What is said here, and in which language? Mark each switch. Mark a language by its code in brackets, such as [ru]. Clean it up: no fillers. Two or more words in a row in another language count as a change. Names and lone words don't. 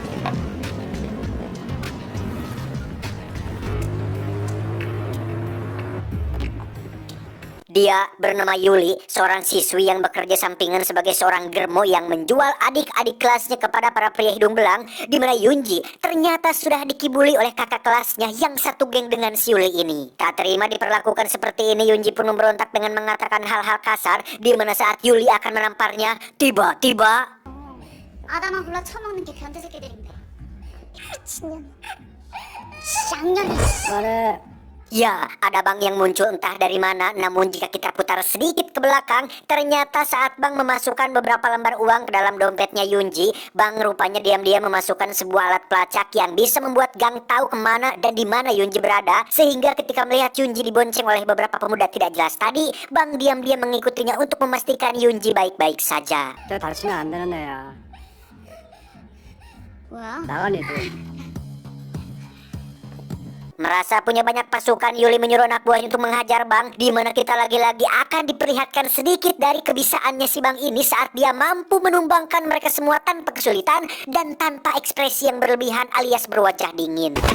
[id] Dia bernama Yuli, seorang siswi yang bekerja sampingan sebagai seorang germo yang menjual adik-adik kelasnya kepada para pria hidung belang, di mana Yunji ternyata sudah dikibuli oleh kakak kelasnya yang satu geng dengan si Yuli ini. Tak terima diperlakukan seperti ini, Yunji pun memberontak dengan mengatakan hal-hal kasar, di mana saat Yuli akan menamparnya, tiba-tiba [ko] 아다만 골라 처먹는 게 변태 새끼들인데. 미친년. 쌍년이. 말해. [id] ya, ada Bang yang muncul entah dari mana. Namun jika kita putar sedikit ke belakang, ternyata saat Bang memasukkan beberapa lembar uang ke dalam dompetnya Yunji, Bang rupanya diam-diam memasukkan sebuah alat pelacak yang bisa membuat gang tahu kemana dan di mana Yunji berada. Sehingga ketika melihat Yunji dibonceng oleh beberapa pemuda tidak jelas tadi, Bang diam-diam mengikutinya untuk memastikan Yunji baik-baik saja. [ko] 너 다치면 안 되는 애야. 뭐야? 나간 애들. [id] Merasa punya banyak pasukan, Yuli menyuruh anak buahnya untuk menghajar Bang, di mana kita lagi-lagi akan diperlihatkan sedikit dari kebisaannya si Bang ini saat dia mampu menumbangkan mereka semua tanpa kesulitan dan tanpa ekspresi yang berlebihan alias berwajah dingin.